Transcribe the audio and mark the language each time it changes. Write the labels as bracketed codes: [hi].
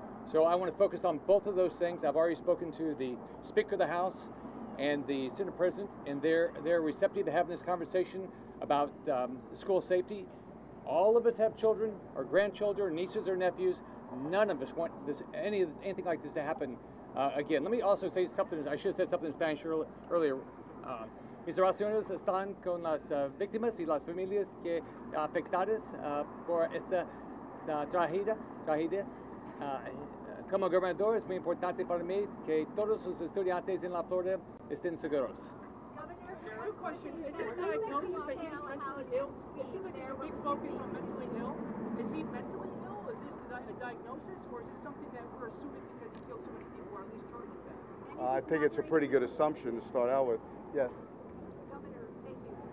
[en] So I want to focus on both of those things. I've already spoken to the Speaker of the House and the Senate President, and they're receptive to having this conversation about school safety. All of us have children, or grandchildren, nieces or nephews. None of us want anything like this to happen again. Let me also say something. I should have said something in Spanish earlier. [es] Mis oraciones están con las víctimas y las familias que afectadas por esta tragedia. Como gobernador es muy importante para mí que todos los estudiantes en la Florida estén seguros. [en] Quick question. Is it a diagnosis that he was mentally ill? It seems like there's a big focus on mentally ill. Is he mentally ill? Is this a diagnosis, or is this something that we're assuming because he killed so many people, or at least charged with that? I think it's a pretty good assumption to start out with. Yes. Governor, thank you.